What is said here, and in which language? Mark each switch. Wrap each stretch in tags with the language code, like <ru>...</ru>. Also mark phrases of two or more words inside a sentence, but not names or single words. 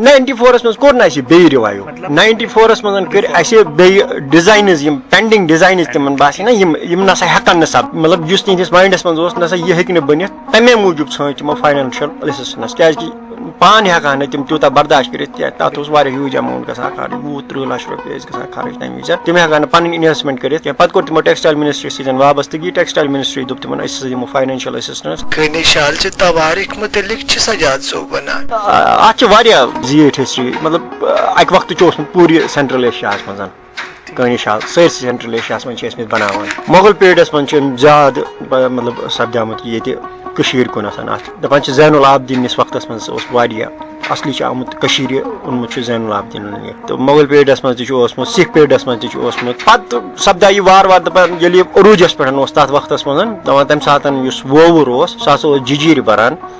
<ks>94 منٛز کوٚر نہٕ اَسہِ بیٚیہِ رِوایو، 94 منٛز کٔرۍ اَسہِ بیٚیہِ ڈِزاینٕز، یِم</ks> <en>pending designs</en> <ks>تِمن باسے نا یِم نسا ہٮ۪کن نہٕ سپدِتھ، مطلب یُس تِہنٛدِس ماینڈس منٛز اوس نسا یہِ ہیٚکہِ نہٕ بٔنِتھ، تَمے موٗجوٗب ژھٲنٛج تِمو</ks> <en>financial assistance,</en> <ks>کیازِ کہِ پان ہیکان تم تیوتہ برداشت کرت تک</ks> <en>huge amount</en> <ks>گژھان خرچ 20-30 لچھ رۄپیہِ ٲسۍ گژھان خرچ تمہِ وِزِ تِم ہیکان نہٕ پنٕنۍ انویسٹمنٹ کٔرِتھ پتہٕ کوٚر تِمو</ks> <en>textile ministry</en> <ks>سۭتۍ وابستگی</ks> <en>textile ministry</en> <ks>دوٚپ تِمن أسۍ ہسا دِمو</ks> <en>financial assistance</en> <ks>کٲنی شال چہِ تواریخ متعلق چھِ سجاد صٲب ونان اتھ چھِ واریاہ زیٖٹھ ہسٹری مطلب اکہِ وقتہٕ چھُ اوسمُت پوٗرٕ سینٹرل ایشیاہس منٛز کٲنی شال سٲرسٕے سینٹرل ایشیاہس منٛز چھِ ٲسمٕتۍ بناوان مغل پیریڈس منٛز چھِ زیادٕ مطلب سپدیومُت ییٚتہِ کٔشیٖر کُنتھ اتھ دپان چھِ زین العابدیٖنس وقتس منٛز اوس واریاہ اصلی چھُ آمُت کٔشیٖرِ اوٚنمُت چھُ زین العابدیٖنن یہِ تہٕ مغل پیریڈس منٛز تہِ چھُ اوسمُت سکھ پیریڈس منٛز تہِ چھُ اوسمُت پتہٕ سپدیو یہِ وارٕ وارٕ دپان ییٚلہِ یہِ عروٗجس پٮ۪ٹھ اوس تتھ وقتس منٛز دپان تمہِ ساتہٕ یُس وووُر اوس سُہ ہسا اوس جِجیٖرِ بران</ks>